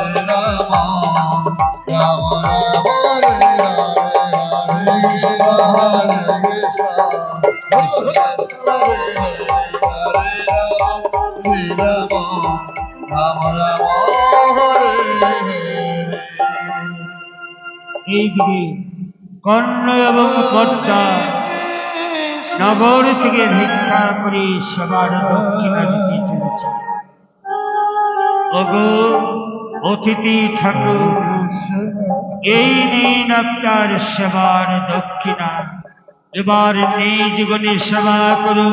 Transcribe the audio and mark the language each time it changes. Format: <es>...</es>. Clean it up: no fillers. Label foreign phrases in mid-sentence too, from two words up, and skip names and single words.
<sa>Rama, Rama Rama, Hare Hare, Hare Krishna, Krishna Krishna, Hare Rama, Rama Rama, Hare Hare.</sa> <bn>এইদিকে কর্ণ এবং কর্তা নগর থেকে ভিক্ষা করে সবার দক্ষিণা দিতে চলেছে। ওগো অতিথি ঠাকুর, এই দিন আপনার সেবার দক্ষিণা, এবার নিজ গুণে সেবা করুন।</bn>